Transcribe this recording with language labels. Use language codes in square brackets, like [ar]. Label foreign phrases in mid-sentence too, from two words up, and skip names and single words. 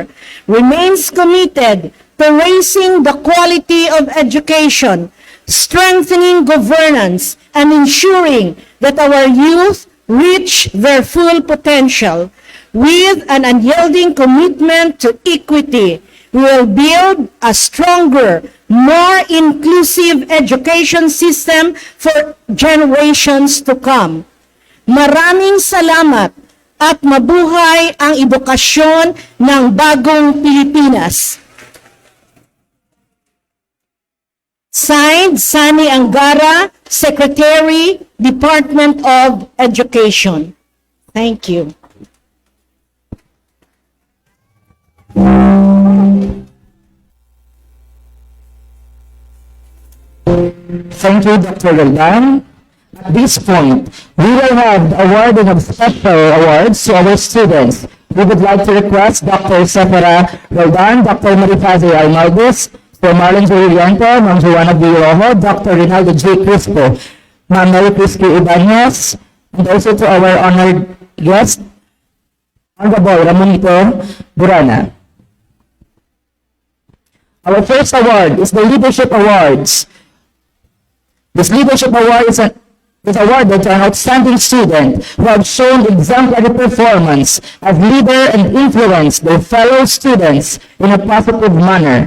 [en] remains committed to raising the quality of education, strengthening governance, and ensuring that our youth reach their full potential. With an unyielding commitment to equity, we will build a stronger, more inclusive education system for generations to come. [tl] Maraming salamat at mabuhay ang edukasyon ng bagong Pilipinas. [en] Signed, Sani Angara, Secretary, Department of Education. Thank you. Thank you, Dr. Roldan. At this point, we will have the awarding of special awards to our students. We would like to request Dr. Sephora Roldan, Dr. Marifazi Almaldes, Sir Marlon J. Rianto, Ma'am Joanna B. Rojo, Dr. Rinaldo J. Crispo, Ma'am Mary Crispy Ibanez, and also to our honored guest, Honorable Ramonito Burana. Our first award is the Leadership Awards. This Leadership Award is awarded to an outstanding student who have shown exemplary performance as leader and influenced their fellow students in a positive manner.